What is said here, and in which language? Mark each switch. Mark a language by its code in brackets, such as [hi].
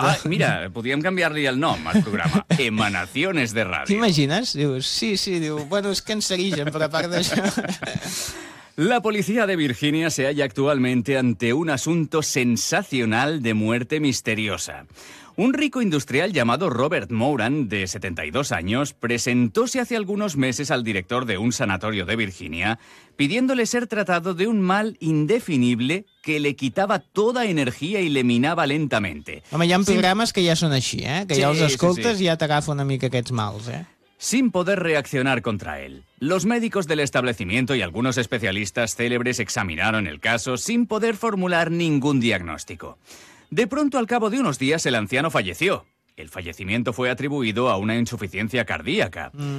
[ca] Mira, podríem canviar-li el nom al programa. [es] Emanaciones de radio. [ca] T'imagines? Dius, sí, sí, diu, bueno, és que ens segueixen, però a part d'això... [es] La policía de Virginia se halla actualmente ante un asunto sensacional de muerte misteriosa. Un rico industrial llamado Robert Moran, de 72 años, presentóse hace algunos meses al director de un sanatorio de Virginia, pidiéndole ser tratado de un mal indefinible que le quitaba toda energía y le minaba lentamente. [ca] Home, hi ha programes que ja són així, eh? Que ja els escoltes i ja t'agafa una mica aquests mals, eh? [es] Sin poder reaccionar contra él. Los médicos del establecimiento y algunos especialistas célebres examinaron el caso sin poder formular ningún diagnóstico. De pronto, al cabo de unos días, el anciano falleció. El fallecimiento fue atribuido a una insuficiencia cardíaca.